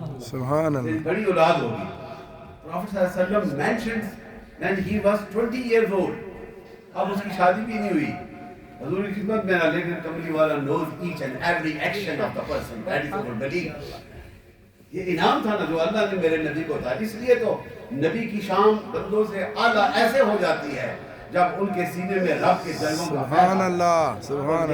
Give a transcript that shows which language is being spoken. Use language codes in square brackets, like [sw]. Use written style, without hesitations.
[ur] سبحان اللہ. تیری بڑی اولاد ہوگی. [en] Prophet ﷺ mentions when he was 20 years old. [ur] اب اس کی شادی بھی نہیں ہوئی، حضور کی خدمت میں، لیکن کملی والا [en] knows each and every action of the person. That is our belief. [ur] یہ انعام تھا نا جو اللہ نے میرے نبی کو تھا. اس لیے تو نبی کی شان بندوں سے اعلیٰ ایسے ہو جاتی ہے جب ان کے سینے میں رب کے جلووں کا سبحان اللہ. سبحان اللہ.